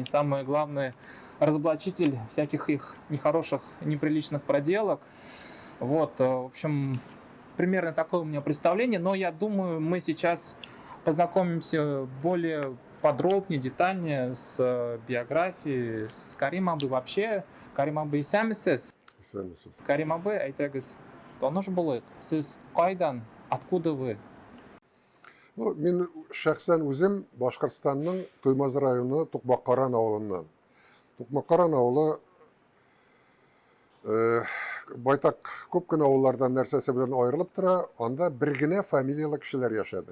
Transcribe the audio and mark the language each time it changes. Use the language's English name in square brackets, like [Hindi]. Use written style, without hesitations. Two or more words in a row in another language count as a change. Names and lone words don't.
[Russian] Самый главный разоблачитель всяких их нехороших, неприличных проделок. Вот, в общем, примерно такое у меня представление. Но я думаю, мы сейчас познакомимся более подробнее, детальнее с биографией, с Карим Абы вообще. [Tatar] Карим Абы исәмісіз? Исәмісіз. Карим Абы, айтыңыз, таныш булыйк. [Kazakh] Сіз қайдан? [Russian] Откуда вы? [Tatar] Мен шәхсән үзем Башкортстанның Туймаз районы Тукмаккаран авылыннан. Тукмаккаран авылы байтак күп кенә авыллардан нәрсәсе белән аерылып тора, анда бер генә фамилиялы кешеләр яшәде.